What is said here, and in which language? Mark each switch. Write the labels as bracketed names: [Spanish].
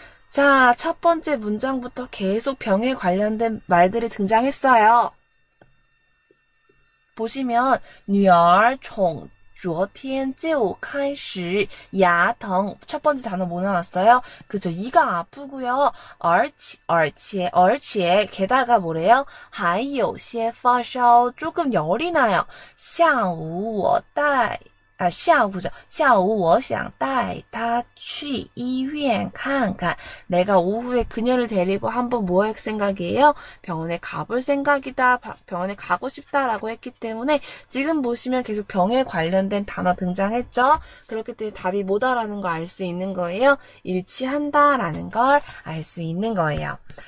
[Korean] 자, 첫 번째 문장부터 계속 병에 관련된 말들이 등장했어요. 보시면 [Chinese] 女儿从昨天就开始牙疼. 첫 번째 단어 뭐 나왔어요? 그죠? 이가 아프고요. 而且 게다가 뭐래요? 还有些发烧. [Korean] 조금 열이 나요. [Chinese] 下午我带 下午我想带他去医院看看. [Korean] 내가 오후에 그녀를 데리고 한번 뭐 할 생각이에요? 병원에 가볼 생각이다. 병원에 가고 싶다라고 했기 때문에 지금 보시면 계속 병에 관련된 단어 등장했죠? 그렇기 때문에 답이 뭐다라는 거 알 수 있는 거예요. 일치한다라는 걸 알 수 있는 거예요.